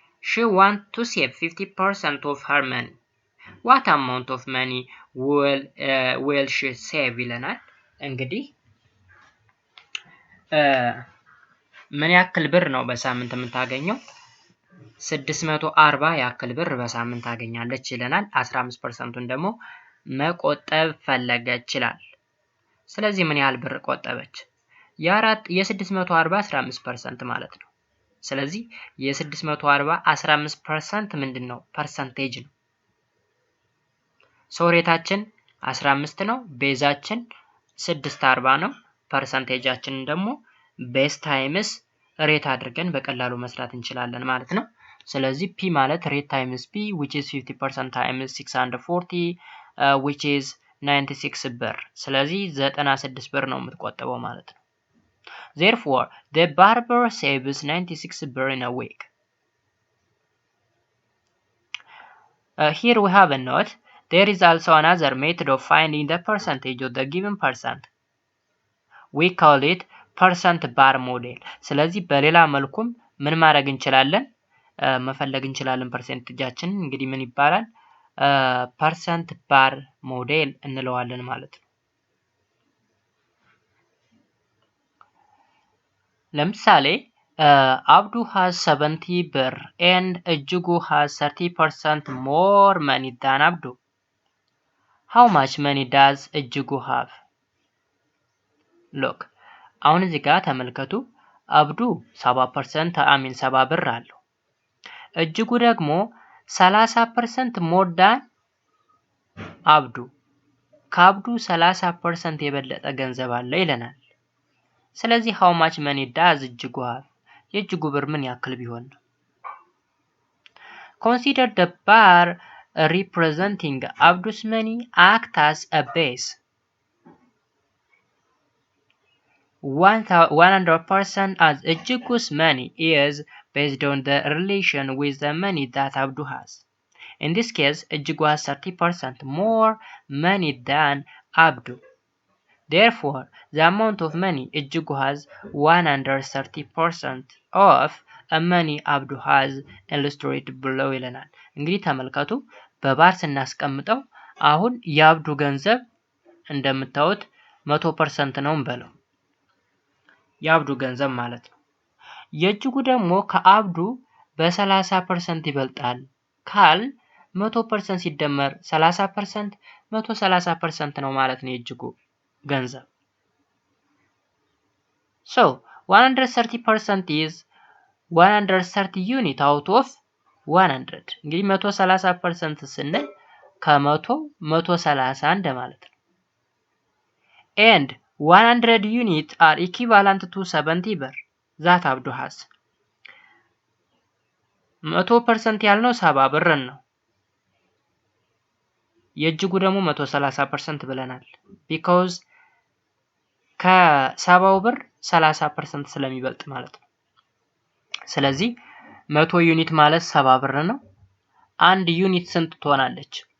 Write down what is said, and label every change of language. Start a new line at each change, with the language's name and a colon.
English: She wants to save 50% of her money. What amount of money will she save
Amharic: ይለናል። እንግዲህ ምን ያክል ብር ነው በሳምንት የምታገኘው? 640 ያክል ብር በሳምንት ታገኛለች ይለናል። 15%ን ደግሞ መቆጠብ ፈለገች ይላል። ስለዚህ ምን ያህል ብር ቆጠበች? የ640 15% ማለት ነው። ስለዚህ የ640 15% ምንድነው? ፐርሰንቴጅ ነው። ሶ ሬታችን 15 ነው። ቤዛችን 640 ነው። ፐርሰንቴጃችንን ደግሞ ቤዝ ታይምስ ሬት አድርገን በቀላሉ መስራት እንችላለን ማለት ነው። ስለዚህ ፒ ማለት ሬት ታይምስ ፒ
English: which is 50% times 640 which is 96
Amharic: ብር። ስለዚህ 96 ብር ነው የምትቆጥበው ማለት ነው።
English: Therefore, the barber saves 96 birr in a week. Here we have a note. There is also another method of finding the percentage of the given percent. We call it percent bar model.
Amharic: ስለዚህ በሌላ መልኩም ምን ማድረግ እንችላለን? መፈለግ እንችላለን ፐርሰንቴጃችን እንግዲህ ምን ይባላል? percent bar model እንለዋለን ማለት ነው። ለምሳሌ
English: Abdu has 70 birr and Ejugu has 30% more money than Abdu. How much money does Ejugu have?
Amharic: Look, አሁን እዚህ ጋር ተመልከቱ። አብዱ 70% 70 ብር አለው። እጅጉ ደግሞ
English: 30% more than
Amharic: አብዱ። ከአብዱ 30% የበለጠ ገንዘብ አለ ይለናል። ስለዚህ
English: how much money does
Amharic: እጅጉ have? የእጅጉ ብር ምን ያክል ቢሆን ነው?
English: Consider the bar representing Abdu's money act as a base. 100% as Ejugu's money is based on the relation with the money that Abdu has. In this case, Ejugu has 30% more money than Abdu. Therefore, the amount of money Ejugu has 130% of a money Abdu has illustrated below
Amharic: ይለናል። እንግዲህ ተመልከቱ በባር ስናስቀምጠው አሁን የአብዱ ገንዘብ እንደምታዩት 100% ነው እንበለው። የአብዱ ገንዘብ ማለት ነው። የእጅጉ ደግሞ ከአብዱ በ30% ይበልጣል ካል 100% ሲደመር 30% 130% ነው ማለት ነው የእጅጉ ገንዘብ።
English: So 130% is 130 unit out of 100.
Amharic: እንግዲህ 130% ስንል ከ100 130 እንደማለት ነው።
English: And 100 units are equivalent to 70 ብር that Abdu has.
Amharic: 100% ያልነው 70 ብርን ነው። የእጅጉ ደግሞ 130% ብለናል። because ከ70 ብር 30% ስለሚበልጥ ማለት ነው። ስለዚህ 100 ዩኒት ማለት 70 ብር ነው። አንድ ዩኒት ስንት ትሆናለች?